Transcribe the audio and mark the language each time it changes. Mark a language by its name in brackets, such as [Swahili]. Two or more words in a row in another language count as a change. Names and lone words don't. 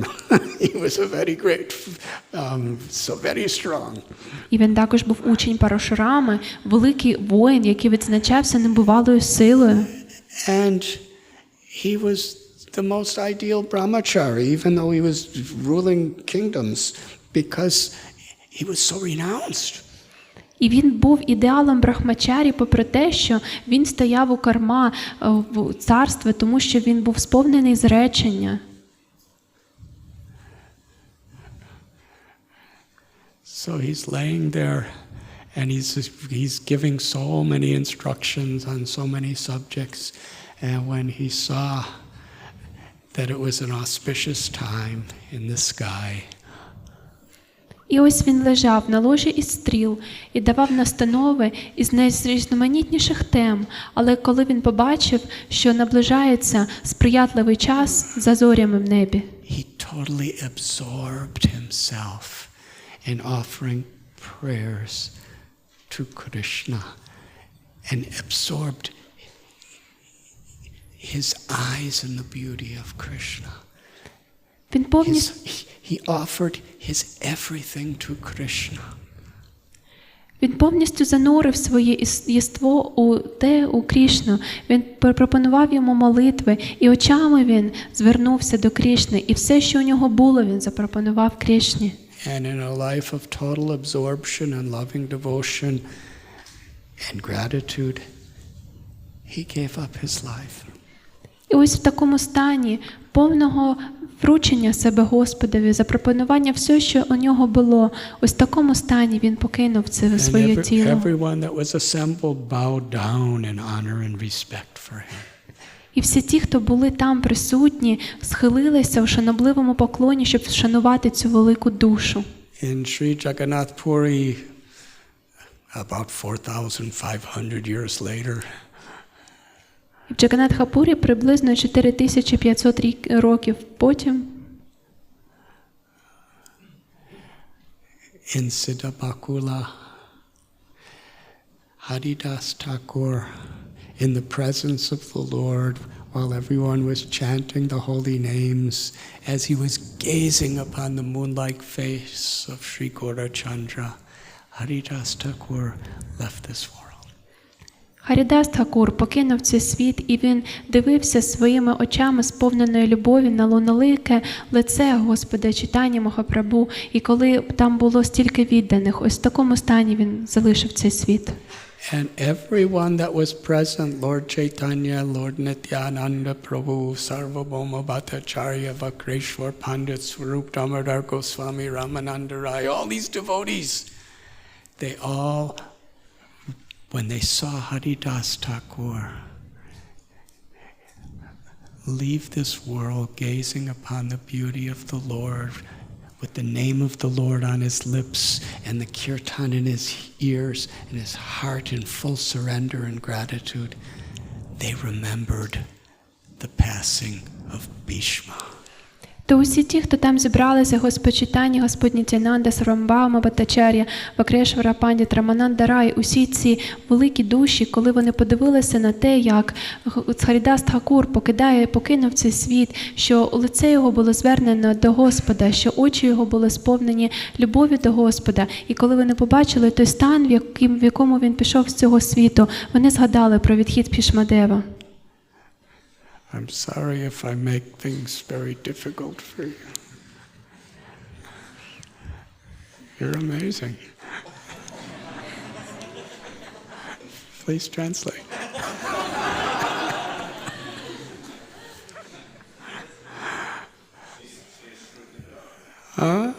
[English] He was a very great, so very strong. [Ukrainian] І він також був учень Парашурами, великий воїн, який відзначався небувалою силою. [English] And he was the most ideal brahmachari, even though he was ruling kingdoms, because he was so renounced. [Ukrainian] І він був ідеалом брахмачарі, попри те, що він стояв у керма в царстві, тому що він був сповнений зречення. [English] So he's laying there and he's giving so many instructions on so many subjects, and when he saw that it was an auspicious time in the sky, [Ukrainian] І ось він лежав на ложі із стріл і давав настанови із найрізноманітніших тем, але коли він побачив, що наближається сприятливий час за зорями в небі, [English] he totally absorbed himself in offering prayers to Krishna and absorbed his eyes in the beauty of Krishna. [Ukrainian] він повністю [English] He offered his everything to Krishna. [Ukrainian] Він повністю занурив своє єство у Крішну. Він пропонував йому молитви, і очами він звернувся до Крішни, і все, що у нього було, він запропонував Крішні. [English] And in a life of total absorption and loving devotion and gratitude, he gave up his life. [Ukrainian] І ось в такому стані повного вручення себе Господові, запропонування все, що у нього було, ось в такому стані він покинув це своє тіло. [English] Everyone that was assembled bowed down in honor and respect for him. [Ukrainian] І всі ті, хто були там присутні, схилилися у шанобливому поклоні, щоб вшанувати цю велику душу. [English] In Sri Jagannath Puri, about 4,500 years later, [Ukrainian] В Джаганатхапурі приблизно 4500 років потім [English] in Siddhabakula, Haridas Thakur, in the presence of the Lord, while everyone was chanting the holy names, as he was gazing upon the moon-like face of Sri Gaurachandra, Haridas Thakur left this world. [Ukrainian] Харідас Тхакур покинув цей світ, і він дивився своїми очами, сповненою любові, на лунолике лице Господа Чайтанья Махапрабху, і коли там було стільки відданих, ось в такому стані він залишив цей світ. [English] And everyone that was present, Lord Chaitanya, Lord Nityananda Prabhu, Sarvabhauma Bhattacharya, Vakreshwar Pandit, Swarup Damodar Goswami, Ramananda Rai, all these devotees, they all, when they saw Haridas Thakur leave this world gazing upon the beauty of the Lord, with the name of the Lord on his lips and the kirtan in his ears and his heart in full surrender and gratitude, they remembered the passing of Bhishma. [Ukrainian] То усі ті, хто там зібралися, Господь Господь Нітянанда, Сарамбхаума Бхаттачар'я, Вакрешвара Пандіт, Рамананда Рай, усі ці великі душі, коли вони подивилися на те, як Харідас Тхакур покинув цей світ, що лице його було звернено до Господа, що очі його були сповнені любові до Господа, і коли вони побачили той стан, в якому він пішов з цього світу, вони згадали про відхід Бхішмадева. [English] I'm sorry if I make things very difficult for you. You're amazing. Please translate. Huh?